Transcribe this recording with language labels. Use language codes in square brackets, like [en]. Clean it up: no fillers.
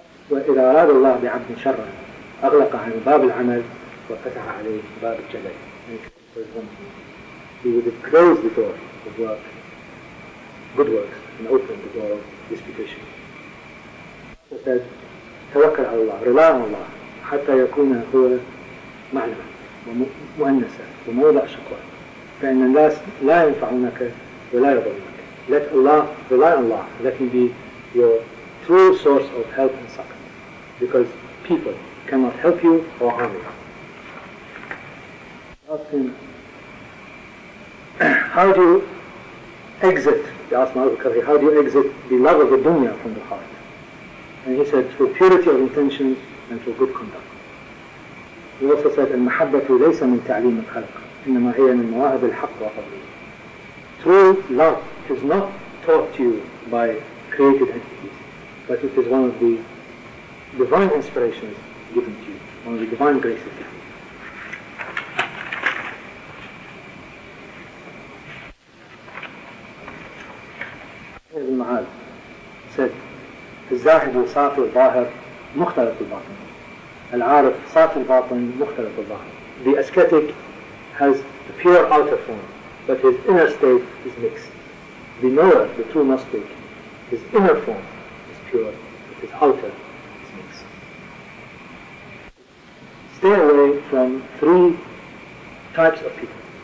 [ar] وإذا أراد الله بعبد شرا أغلق عنه باب العمل وفتح عليه باب الجدل. [en] For example, he would have closed the door of work, good works, and opened the door of disputation. So it says, [ar] توكل على الله, [en] rely on Allah, [ar] حتى يكون هو معنى ومؤنسة وموضع شكوى. فإن الناس لا ينفعونك ولا يضرونك. [en] Let Allah, rely on Allah, let Him be your true source of help and succor. Because people cannot help you or harm you. How do you exit, they asked Ma'al al-Qadri, how do you exit the love of the dunya from the heart? And he said, through purity of intentions and through good conduct. He also said, [ar] المحبة ليس من تعليم الخلق إنما هي من مواهب الحق وفضله. [en] True love is not taught to you by created entities, but it is one of the divine inspirations given to you, one of the divine graces given to you. Ibn Ma'al said, [ar] الزاهد صافي الظاهر مختلط الباطن. العارف صافي الباطن مختلط الظاهر. [en] The ascetic has a pure outer form, but his inner state is mixed. The knower, the true Gnostic, his inner form is pure, but his outer is mixed. stay away from three types of people.